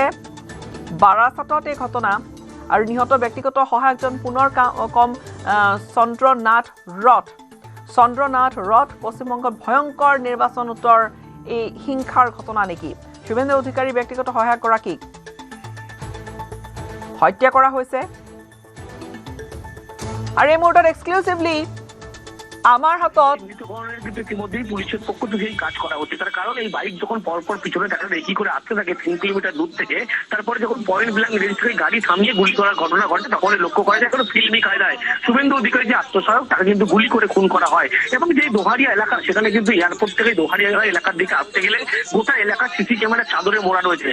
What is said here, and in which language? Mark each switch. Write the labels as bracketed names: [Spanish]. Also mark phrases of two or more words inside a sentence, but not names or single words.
[Assamese] বাৰাচাটত এই ঘটনা আৰু নিহত ব্যক্তিগত সহায়কজন পুনৰ কম চন্দ্ৰনাথ ৰথ পশ্চিমবংগত ভয়ংকৰ নিৰ্বাচনোত্তৰ এই হিংসাৰ ঘটনা নেকি? শুভেন্দু অধিকাৰী ব্যক্তিগত সহায়কগৰাকীক হত্যা কৰা হৈছে। আৰু এই মুহূৰ্তত এক্সক্লুচিভলি [Bangla] আমার হাতত মৃতকরণের কিন্তু ইতিমধ্যেই পুলিশের পক্ষ থেকে এই কাজ করা হচ্ছে। তার কারণ এই বাইক যখন পরপর পিছনে টাকা রেকি করে আসতে থাকে 3 কিলোমিটার দূর থেকে, তারপরে যখন [English] point blank range [Bangla] থেকে গাড়ি থামিয়ে গুলি করার ঘটনা ঘটে, তখন লক্ষ্য করা যায় কোনো ফিল্মি কায়দায় শুভেন্দু অধিকারী যে আত্মসহায়ক তাকে কিন্তু গুলি করে খুন করা হয়। এবং যে দোহারিয়া এলাকা, সেখানে কিন্তু এয়ারপোর্ট থেকে দোহারিয়া এলাকার দিকে আসতে গেলে গোটা এলাকা সিসি ক্যামেরার চাদরে মোড়া রয়েছে।